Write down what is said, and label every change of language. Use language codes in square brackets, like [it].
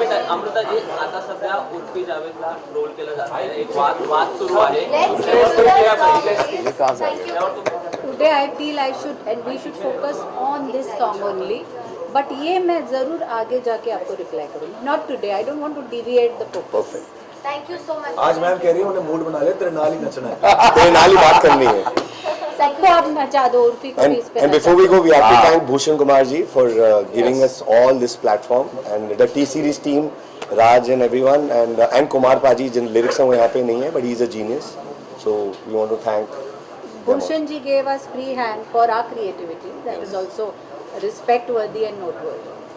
[mr] अमृता जी, आता सध्या उर्फी जावेदला रोल केला जात आहे, एक वाद सुरू आहे। [hi] ये कहाँ से आ गया? [en] Today I feel I should and we should focus on this song only. [hi] But ये मैं ज़रूर आगे जाके आपको रिप्लाई करूँगी। [en] Not today. I don't want to deviate the focus. Perfect. Thank you so much. [hi] आज मैम कह रही है उन्हें मूड बना लिया, तेरे नाल ही नचना है। तेरे नाल ही बात करनी है। सबको आप नचा दो, उर्फी को भी इस पे [en] And before we go, we have to thank Bhushan Kumar ji for giving us all this platform, and the T Series team, Raj and everyone, and Kumar Paji, [hi] Jin lyrics हैं वो यहाँ पे नहीं है, [en] but he is a genius. So we want to thank them all. Bhushan ji gave us free hand for our creativity. That is also respect worthy and noteworthy.